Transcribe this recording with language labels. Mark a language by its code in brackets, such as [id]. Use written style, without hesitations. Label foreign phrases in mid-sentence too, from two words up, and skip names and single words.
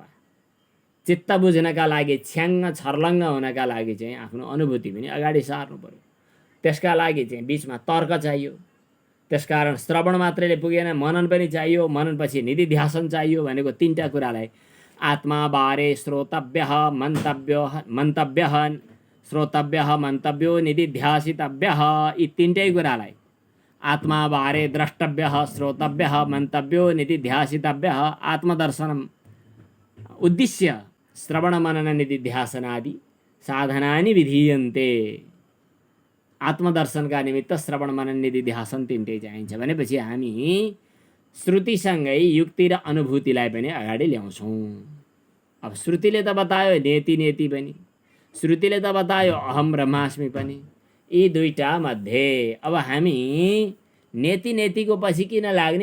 [ne] चित्त बुझ्नका लागि, छ्याङ्ग छर्लङ्ग हुनका लागि चाहिँ आफ्नो अनुभूति पनि अगाडि सार्नु पर्यो। त्यसका लागि चाहिँ बिचमा तर्क चाहियो। त्यसकारण श्रवण मात्रैले पुगेन, मनन पनि चाहियो। मननपछि निधिध्यासन चाहियो। भनेको तीनटा कुरालाई आत्मा बारे [sa] श्रोतव्यः मन्तव्यः श्रोतव्यः मन्तव्यो निधिध्यासितव्यः, [ne] यी तीनटै कुरालाई आत्मा बारे [sa] द्रष्टव्यः श्रोतव्यः मन्तव्यो निधिध्यासितव्यः आत्मदर्शनम उद्दिश्य श्रवण मनन निधिध्यासनादि साधनानि विधीयन्ते। [ne] आत्मदर्शनका निमित्त श्रवण मनन निधिध्यासन तीनटै चाहिन्छ। भनेपछि हामी श्रुतिसँगै युक्ति र अनुभूतिलाई पनि अगाडि ल्याउँछौँ। अब श्रुतिले त बतायो [sa] नेति नेति [ne] पनि, श्रुतिले त बतायो [sa] अहम ब्रह्मास्मि [ne] पनि। यी दुईटा मध्ये अब हामी [sa] नेति नेतिको [ne] पछि किन लाग्ने?